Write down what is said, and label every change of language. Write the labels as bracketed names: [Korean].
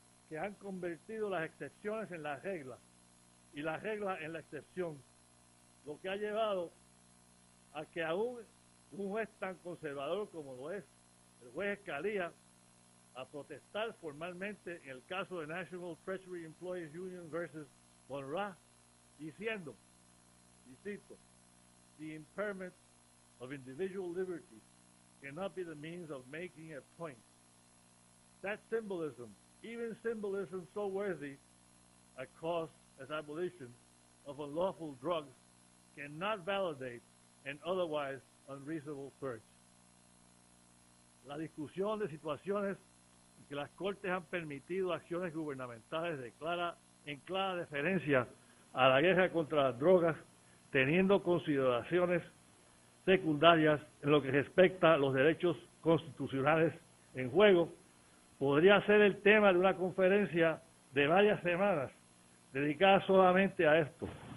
[Spanish] que han convertido las excepciones en la regla y la regla en la excepción, lo que ha llevado a que aún un juez tan conservador como lo es el juez Scalia a protestar formalmente en el caso de National Treasury Employees Union versus Monroe, diciendo, y cito, [English] the impairment of individual liberty cannot be the means of making a point. That symbolism, even symbolism so worthy a cause as abolition of unlawful drugs, cannot validate an otherwise unreasonable purge. [Spanish] La discusión de situaciones en que las Cortes han permitido acciones gubernamentales en clara deferencia a la guerra contra las drogas, teniendo consideraciones secundarias en lo que respecta a los derechos constitucionales en juego, podría ser el tema de una conferencia de varias semanas dedicada solamente a esto.